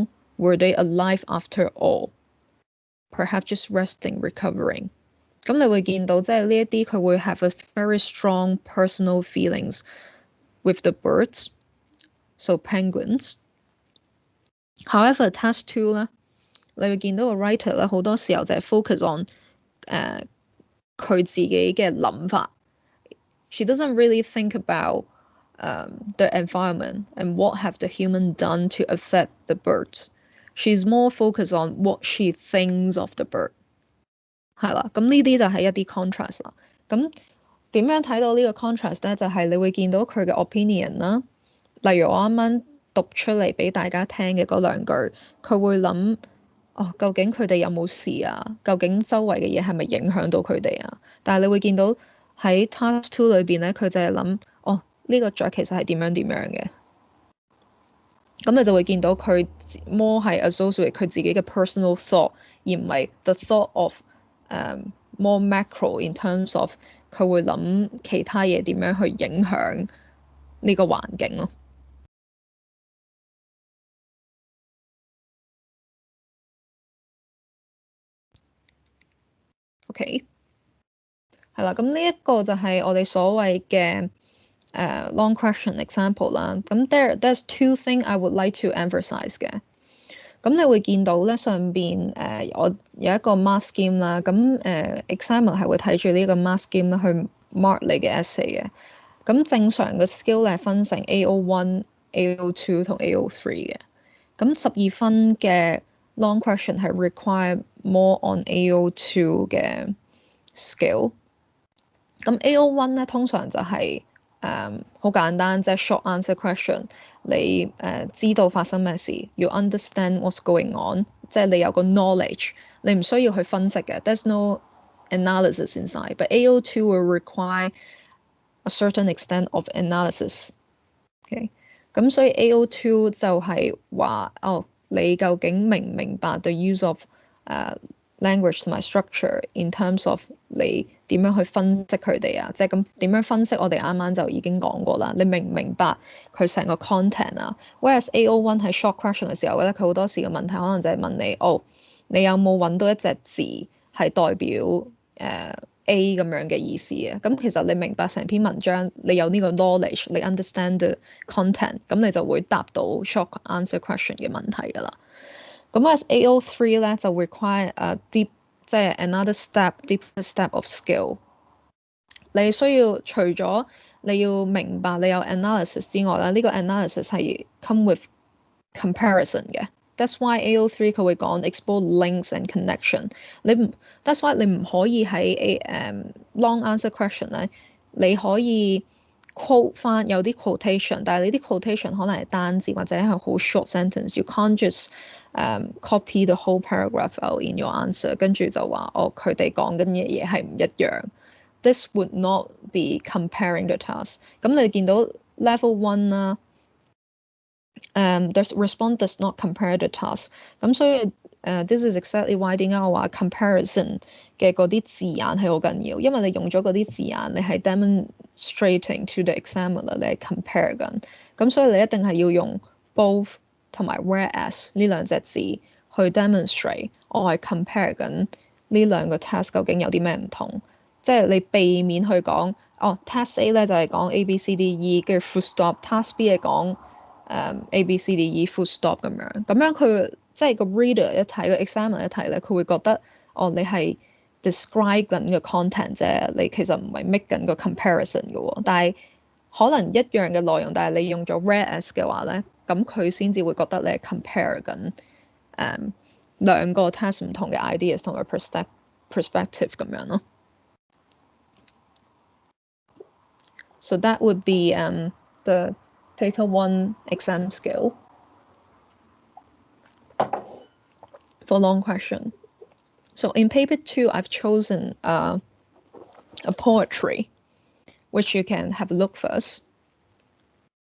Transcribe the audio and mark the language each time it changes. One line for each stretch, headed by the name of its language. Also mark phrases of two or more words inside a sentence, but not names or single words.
English: Were they alive after all? Perhaps just resting, recovering.
Cantonese: 咁你會見到即係呢一啲佢會
English: have a very strong personal feelings with the birds, so penguins. However, task 2
Cantonese: 咧，你會見到個 writer 咧好多時候就係
English: focus on
Cantonese: 佢自己嘅諗法。
English: She doesn't really think about the environment and what have the human done to affect the birds. She's more focused on what she thinks of the bird.
Cantonese: 係啦，咁呢啲就係一啲 contrast 啦。咁點樣睇到呢個 contrast 咧？就係你會見到佢嘅 opinion 啦。例如我啱啱讀出嚟俾大家聽嘅嗰兩句，佢會諗究竟佢哋有冇事啊？究竟周圍嘅嘢係咪影響到佢哋啊？但係你會見到喺 task 2裏邊咧，佢就係諗呢個雀其實係點樣嘅。咁你就會見到佢 more 係 associate 佢自己嘅
English: personal thought，
Cantonese: 而唔係
English: the thought of more macro in terms of
Cantonese: 佢會諗其他嘢點樣去影響呢個環境咯。OK， 係啦，咁呢一個就係我哋所謂嘅
English: long question example
Cantonese: 啦。
English: 咁 there's two things I would like to emphasize 嘅。
Cantonese: 咁你會見到咧上邊我有一個
English: mark scheme
Cantonese: 啦，咁examiner 係會睇住呢個
English: mark scheme
Cantonese: 啦去 mark 你嘅 essay 嘅。咁正常嘅 skill 咧係分成 AO1、AO2 同 AO3 嘅。咁12分嘅 long question 係
English: require more on AO2
Cantonese: 嘅 skill。咁 AO1 咧通常就係好簡單，即係
English: short answer question。
Cantonese: 你知道發生咩事，要
English: understand what's going on，
Cantonese: 即係你有個 knowledge， 你唔需要去分析嘅。
English: There's no analysis inside, but AO2 will require a certain extent of analysis。Okay，
Cantonese: 咁所以 AO2 就係話你究竟明唔明白
English: the use of language
Cantonese: 同埋
English: structure in terms of
Cantonese: 你點樣去分析佢哋啊？即係咁點樣分析？我哋啱啱就已經講過啦。你明唔明白佢成個 content 啊 ？Whereas AO1 係 short question 嘅時候咧，佢好多時嘅問題可能就係問你你有冇揾到一隻字係代表A 咁樣嘅意思啊？咁其實你明白成篇文章，你有呢個 knowledge，你
English: understand the content，
Cantonese: 咁你就會答到
English: short answer question
Cantonese: 嘅問題㗎啦。咁 as AO3 咧就
English: require deep
Cantonese: 即係
English: another deeper step of skill。
Cantonese: 你需要除咗你要明白你有 analysis 之外啦，呢個 analysis 係
English: come with comparison
Cantonese: 嘅。
English: That's why AO3
Cantonese: 佢會講
English: explore links and connection。That's why
Cantonese: 你唔可以喺
English: long answer question
Cantonese: 咧，你可以 quote 翻有啲 quotation， 但係你啲 quotation 可能係單字或者係好
English: short sentence。You can't just copy the whole paragraph out in your answer，
Cantonese: 跟住就話佢哋講緊嘅嘢係唔一樣。
English: This would not be comparing the task。
Cantonese: 咁你見到
English: level 1啦 ，the response does not compare the task。
Cantonese: 咁所以
English: this is exactly why
Cantonese: 點解我話 comparison 嘅嗰啲字眼係好緊要，因為你用咗嗰啲字眼，你係
English: demonstrating to the examiner，
Cantonese: 你係 compare 緊。咁所以你一定係要用 both 同埋 whereas 呢兩隻字去 demonstrate， 我係 compare 緊呢兩個 task 究竟有啲咩唔同，即係你避免去講task A 咧就係講 A B C D E 跟住
English: full stop，
Cantonese: task B 係講 A B C D E
English: full stop
Cantonese: 咁樣佢即係個 reader 一睇個 examiner 一睇咧，佢會覺得你係 describe 緊個 content 啫，你其實唔係 make 緊個 comparison 嘅喎。但係可能一樣嘅內容，但係你用咗 whereas 嘅話咧，咁佢先至會覺得你係 compare 緊兩個 task 唔同嘅 ideas 同埋 perspective 咁樣咯。
English: So that would be the paper 1 exam skill for long question. So in paper 2, I've chosen a poetry, which you can have a look first.